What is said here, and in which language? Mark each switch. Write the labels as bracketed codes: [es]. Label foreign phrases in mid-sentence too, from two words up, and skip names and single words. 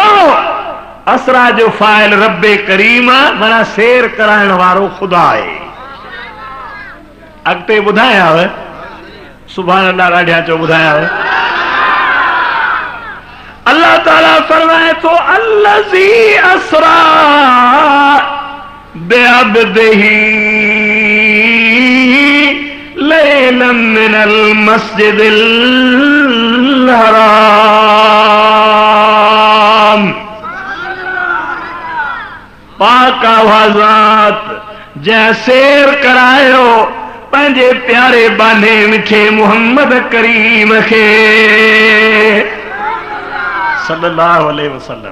[sd] असरा जो फाइल रब्बे करीम आहे, माना सैर कराइण वारो खुदा आहे। अॻिते ॿुधायांव, [ar] سبحان الله [sd] ॾाढिया चो ॿुधायांव। अल्लाह ताला फरमाए थो [ar] الذي أسرى بعبده ليلا من المسجد الحرام. [sd] पाक आवाज़ात जंहिं सैर करायो पंहिंजे प्यारे बाने मिठे मोहम्मद करीम खे [ar] صلى الله عليه وسلم.